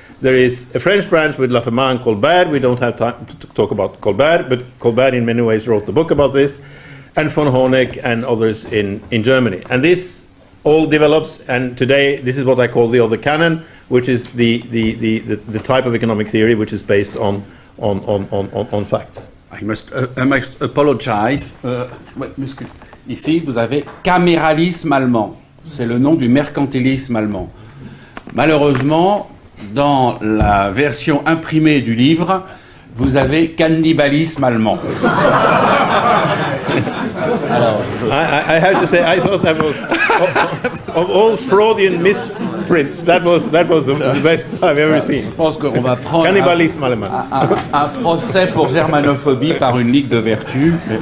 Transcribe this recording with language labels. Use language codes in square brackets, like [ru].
[en] There is a French branch with Laffemas and Colbert. We don't have time to talk about Colbert, but Colbert in many ways wrote the book about this. And von Honeck and others in Germany. And this all develops, and today this is what I call the other canon, which is the type of economic theory which is based on facts. I must apologize. [fr] Ici, vous avez caméralisme allemand. C'est le nom du mercantilisme allemand. Malheureusement, dans la version imprimée du livre, vous avez cannibalisme allemand. Alors, [en] I have to say, I thought that was of all Freudian misprints, that was the best I've ever seen. [fr] Je pense qu'on va prendre Cannibalisme allemand. Un procès pour germanophobie par une ligue de vertu.